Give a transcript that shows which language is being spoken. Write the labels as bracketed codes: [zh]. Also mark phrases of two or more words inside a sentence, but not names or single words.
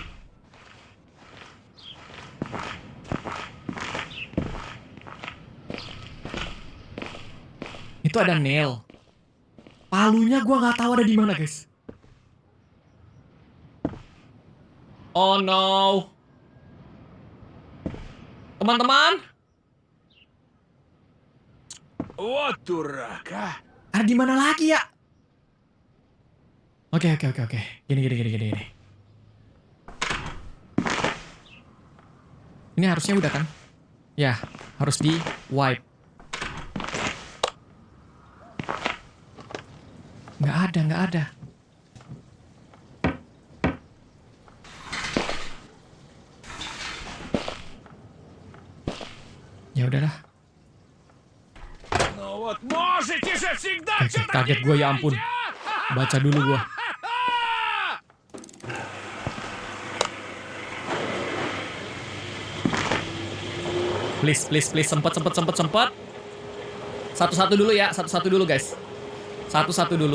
[id] Itu ada nail. Palunya gua nggak tahu ada di mana, guys. Oh no. Teman-teman, [ru] Вот дурак, а! [id] ada di mana lagi ya? Oke. Gini. Ini harusnya udah kan? Ya, harus di wipe. Nggak ada. Ya udahlah. [ru] Ну вот можете же всегда [id] Oke, [ru] что-то [id] kaget gue ya ampun. Baca dulu gue. Please. Sempet. Satu-satu dulu ya. Satu-satu dulu guys. Satu-satu dulu.